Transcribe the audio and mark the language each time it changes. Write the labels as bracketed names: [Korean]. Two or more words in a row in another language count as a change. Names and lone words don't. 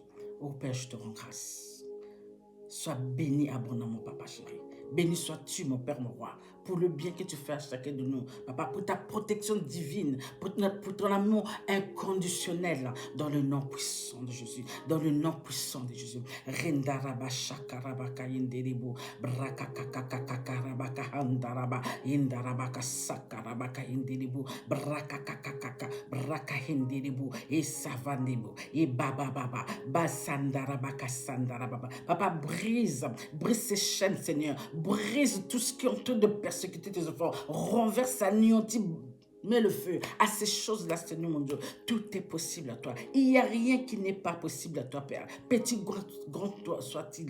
[French] Oh Père, je te rends grâce. Sois béni abondamment, papa chéri. Béni sois-tu, mon Père, mon roi, pour le bien que tu fais à chacun de nous. Papa, pour ta protection divine, pour ton amour inconditionnel, dans le nom puissant de Jésus. Dans le nom puissant de Jésus. Rendaraba shakarabaka inderebo, brakakakakakarabaka handaraba, indarabaka sakarabaka inderebo, brakakakakaka, braka inderebo, et savandebo, et babababa, basandarabaka sandarababa. Papa, brise ces chaînes, Seigneur. Brise tout ce qui est en train de persécuter tes enfants. Renverse, anéantit, mets le feu à ces choses-là, Seigneur mon Dieu. Tout est possible à toi. Il n'y a rien qui n'est pas possible à toi, Père. Petit, grand soit-il.